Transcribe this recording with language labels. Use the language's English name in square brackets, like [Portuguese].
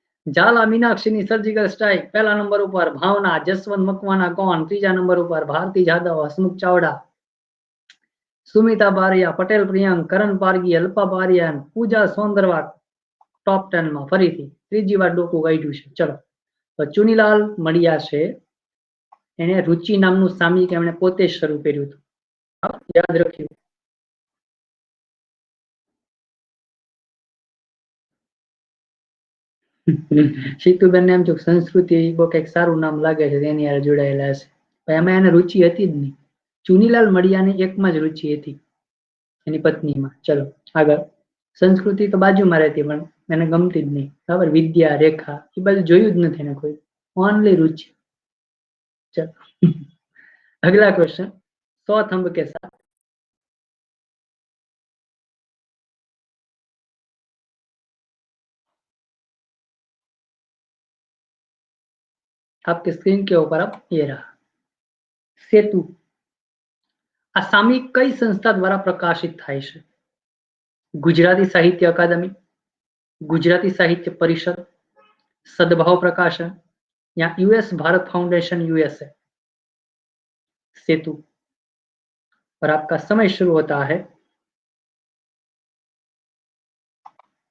[Hindi] झाला Meenakshi surgical strike पहला number पर, भावना, जसवंत मकवाना गॉन तीजा नंबर पर, भारती जादव, हसमुख चावड़ा, सुमिता बारिया, पटेल प्रियंक, करण पारगी, अल्पा बारिया, पूजा सोंदरवा टॉप 10 में [Gujarati] फरीथी ત્રીજી વાર ડોકું કાઢ્યું છે. ચલો, તો ચુનીલાલ મડિયા છે એને रुचि નામનું સામયિક એમણે પોતે જ શરૂ કર્યું હતું. યાદ રાખ્યું. સીતુબેન એમ થયું સંસ્કૃતિ બહુ કંઈક સારું નામ લાગે છે એની હારે જોડાયેલા હશે, પણ એમાં એને રુચિ હતી જ નહીં. ચુનીલાલ મડિયાને એકમાં જ રુચિ હતી, એની પત્નીમાં. ચલો આગળ. સંસ્કૃતિ તો બાજુમાં રહેતી પણ એને ગમતી જ નહીં, બરાબર. વિદ્યા, રેખા એ બાજુ જોયું જ નથી એને કોઈ, ઓનલી रुचि. [Hindi] चलो अगला क्वेश्चन 100 थंब के साथ. आपकी स्क्रीन के ऊपर अब ये रहा सेतु. [Gujarati] આ સામયિક કઈ સંસ્થા દ્વારા પ્રકાશિત થાય છે? ગુજરાતી સાહિત્ય અકાદમી, ગુજરાતી સાહિત્ય પરિષદ, सद्भाव प्रकाशन या यूएस भारत फाउंडेशन यूएसए? सेतु. [Hindi] और आपका समय शुरू होता है अब.